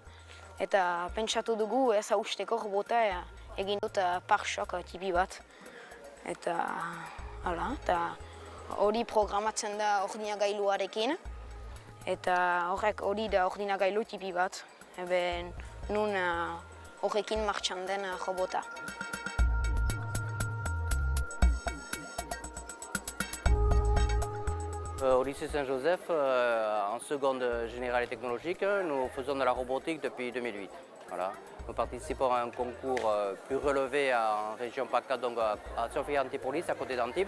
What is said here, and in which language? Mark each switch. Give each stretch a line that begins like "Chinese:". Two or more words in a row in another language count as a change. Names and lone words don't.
Basque: Eta pentsatu dugu ez hausteko robota egin dut parsok tipi bat. Eta hori programatzen da ordinagailuarekin. Eta horrek hori da ordinagailu tipi bat. Eben nun horrekin martxan den robota.
French: Au lycée Saint-Joseph, en seconde générale et technologique, nous faisons de la robotique depuis 2008. Voilà. Nous participons à un concours plus relevé en région PACA, donc à Sophia Antipolis, à côté d'Antibes.